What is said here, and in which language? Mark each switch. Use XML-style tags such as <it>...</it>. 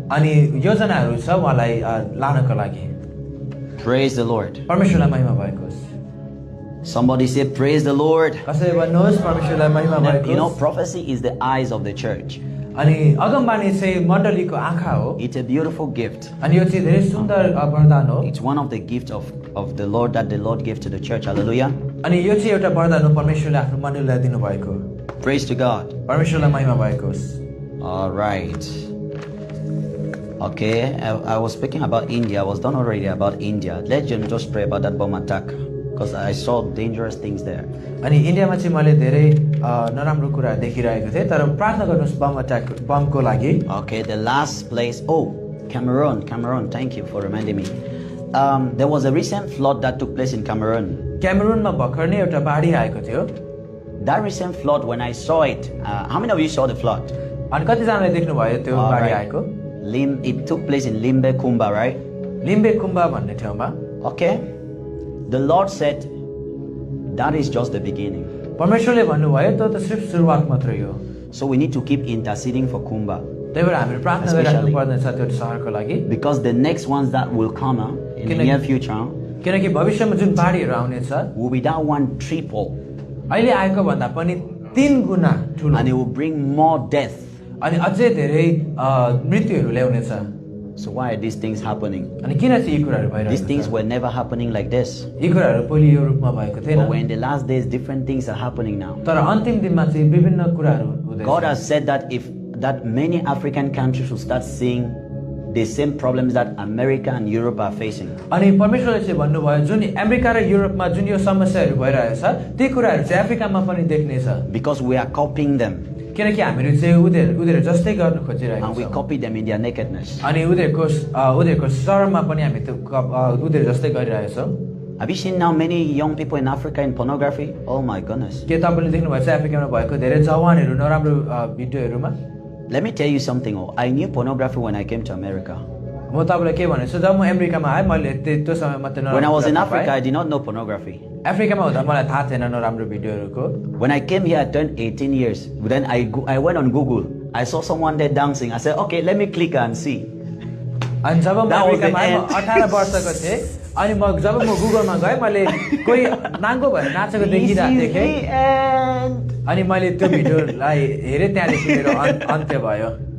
<ne>अनि योजनाहरू छ उहाँलाई लानको लागि.</ne> <en>Praise the Lord.</en> <ne>परमेश्वरलाई महिमा भएको होस्.</ne> <en>Somebody say praise the Lord.</en> <ne>कसैले भन्नुहोस् परमेश्वरलाई महिमा भएको</ne> <en>You know,</en> <ne>होस्.</ne> <en>prophecy is the eyes of the church.</en> <ne>अनि अगमबानी चाहिँ मण्डलीको आँखा हो.</ne> <en>It's a beautiful gift.</en> <ne>अनि यो चाहिँ धेरै सुन्दर वरदान हो.</ne> <en>It's one of the gifts of the Lord that the Lord gave to the church. Hallelujah.</en> <ne>अनि यो चाहिँ एउटा वरदान हो परमेश्वरले आफ्नो मण्डलीलाई दिनुभएको.</ne> <en>Praise to God.</en> <ne>परमेश्वरलाई महिमा भएको होस्.</ne> <en>All right. Okay, I was speaking about India. I was done already about India. Let's just pray about that bomb attack because I saw dangerous things there.</en> <ne>अनि इन्डियामा चाहिँ मैले धेरै नराम्रो कुरा देखिरहेको थिएँ तर प्रार्थना गर्नुहोस् बमको लागि.</ne> <en>Okay, the last place. Oh, Cameroon. Thank you for reminding me. There was a recent flood that took place in Cameroon.</en> <ne>क्यामेरुनमा भर्खर नै एउटा बाढी आएको थियो.</ne> <en>That recent flood, when I saw it, how many of you saw the flood?</en> <ne>अनि कतिजनाले देख्नुभयो त्यो</ne> <en>All</en> <ne>बाढी</ne> <en>right.</en> <ne>आएको.</ne> <en>It took place in Limbe Kumba, right?</en> <ne>लिम्बे कुम्बा भन्ने ठाउँमा.</ne> <en>Okay. The Lord said, that is just the beginning.</en> <ne>परमेश्वरले भन्नुभयो त्यो त सिर्फ सुरुवात मात्रै हो.</ne> <en>So we need to keep interceding for Kumba.</en> <ne>त्यही भएर हामीले प्रार्थना गरिराख्नु पर्नेछ त्यो सहरको लागि.</ne> <en>Because the next ones that will come in the near future</en> <ne>किनकि भविष्यमा जुन बाढीहरू आउनेछ</ne> <en>will be that one triple.</en> <ne>अहिले आएको भन्दा पनि 3 गुना ठुलो.</ne> <en>And it will bring more death.</en> <ne>अनि अझै धेरै मृत्युहरू ल्याउनेछ.</ne> <en>So why are these things happening?</en> <ne>अनि किन चाहिँ यी कुराहरू भइरहेको छ?</ne> <en>These things were never happening like this.</en> <ne>यी कुराहरू पहिले यो रूपमा भएको थिएन.</ne> <en>But when in the last days, different things are happening now.</en> <ne>तर अन्तिम दिनमा चाहिँ विभिन्न कुराहरू हुँदैछ.</ne> <en>God has said that many African countries will start seeing the same problems that America and Europe are facing.</en> <ne>अनि परमेश्वरले चाहिँ भन्नुभयो जुन अमेरिका र युरोपमा जुन यो समस्याहरू भइरहेछ ती कुराहरू चाहिँ अफ्रिकामा पनि देख्नेछ.</ne> <en>Because we are copying them.</en> <ne>किनकि हामीहरू चाहिँ उनीहरू जस्तै गर्न खोजिरहेका</ne> <en>And we</en> <ne>छौँ.</ne> <en>copy them in their nakedness.</en> <ne>अनि उनीहरूको शरमा पनि हामी त्यो उनीहरू जस्तै गरिरहेछौँ.</ne> <en>Have you seen now many young people in Africa in pornography? Oh my goodness.</en> <ne>के तपाईँले देख्नुभएको छ अफ्रिकामा भएको धेरै जवानहरू नराम्रो भिडियोहरूमा?</ne> <en>Let me tell you something. I knew pornography when I came to America.</en> <ne>म तपाईँलाई के भनेछु जब म अमेरिकामा आएँ मैले त्यो समयमा त्यो</ne> <en>When I was in Africa, I did not know pornography.</en> <ne>अफ्रिकामा हुँदा मलाई थाहा थिएन नराम्रो भिडियोहरूको.</ne> <en>When I came here, I turned 18 years. Then I went on Google. I saw someone there dancing. I said, okay, let me click and see.</en> <ne>अनि जब म अमेरिकामा आएँ 18 वर्षको थिएँ अनि जब म गुगलमा गएँ मैले कोही नाङ्गो भएर नाचेको देखिरहेको थिएँ अनि मैले त्यो भिडियोलाई हेरेँ त्यहाँदेखि मेरो अन्त्य भयो.</ne>